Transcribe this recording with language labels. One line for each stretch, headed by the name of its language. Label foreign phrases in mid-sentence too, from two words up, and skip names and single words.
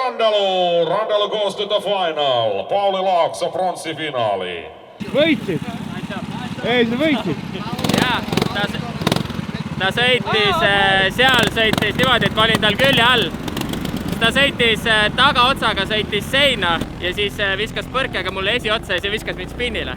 English: Kilpailu Randall goes to the final.
Finnish: Pauli Laakso pronssifinaali.
Estonian: Võitsid? Ei, sa võitsid? Jaa, ta sõitis, seal sõitis niimoodi, et ma olin tal külje all. Ta sõitis tagaotsaga, sõitis seina ja siis viskas põrkega mulle esiotsa ja see viskas mind spinnile.